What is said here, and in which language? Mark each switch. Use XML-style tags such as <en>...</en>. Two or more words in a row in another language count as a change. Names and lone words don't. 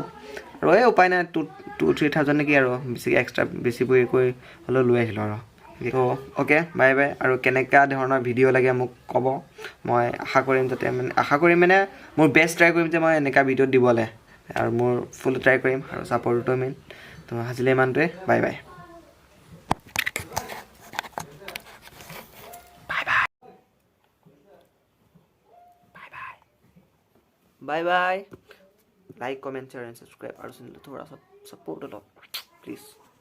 <as>আৰু এই উপায় নাই, 2-3 থাউজেণ্ড নেকি আৰু বেছিকৈ এক্সট্ৰা বেছি কৰি হ'লেও লৈ আহিলোঁ আৰু তো</as> <en>okay bye bye</en> <as>আৰু কেনেকুৱা ধৰণৰ ভিডিঅ' লাগে মোক ক'ব মই আশা কৰিম যাতে মানে মোৰ</as> <en>best try</en> <as>কৰিম যে মই এনেকুৱা ভিডিঅ' দিবলৈ আৰু মোৰ</as> <en>full try</en> <as>কৰিম আৰু ছাপৰ্টটো মেইন তো আজিলৈ ইমানটোৱে</as> <en>bye bye bye bye like comment share and subscribe</en> <hi>और थोड़ा सा सपोर्ट लो प्लीज़</hi>